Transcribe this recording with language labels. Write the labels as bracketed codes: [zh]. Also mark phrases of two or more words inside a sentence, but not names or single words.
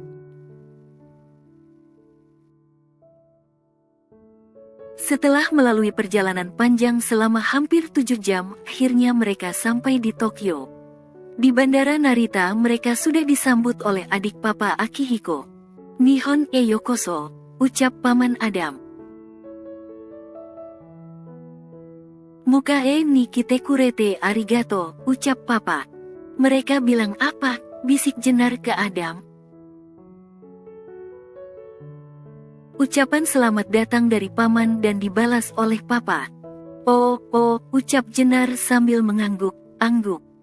[id] Setelah melalui perjalanan panjang selama hampir 7 jam, akhirnya mereka sampai di Tokyo. Di Bandara Narita mereka sudah disambut oleh adik papa Akihiko. [ja] 日本へようこそ, [id] ucap paman Adam. [ja] 迎えに来てくれてありがとう, [id] ucap papa. Mereka bilang apa? Bisik Jenar ke Adam. Ucapan selamat datang dari paman dan dibalas oleh papa. Oh, ucap Jenar sambil mengangguk-angguk.